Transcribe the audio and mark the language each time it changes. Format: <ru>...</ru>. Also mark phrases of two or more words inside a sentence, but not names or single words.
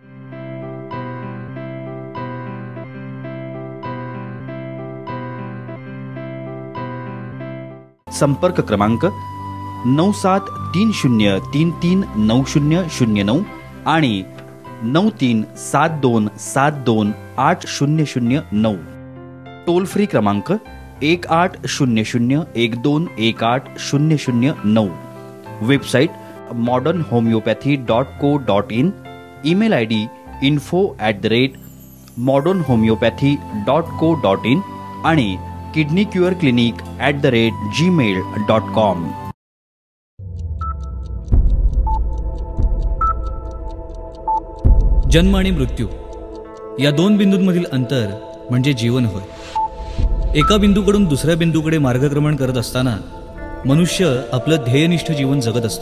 <mr>संपर्क क्रमांक 9730339009 आणि 9372728009. टोल फ्री क्रमांक 180012180009. वेबसाईट modernhomeopathy.co.in. ईमेल ID info@modernhomeopathy.co.in आणि kidneycureclinic@gmail.com. जन्म आणि मृत्यू या 2 बिंदूंमधील अंतर म्हणजे जीवन होय. एका बिंदूकडून दुसऱ्या बिंदूकडे मार्गक्रमण करत असताना मनुष्य आपलं ध्येयनिष्ठ जीवन जगत असतो.</mr>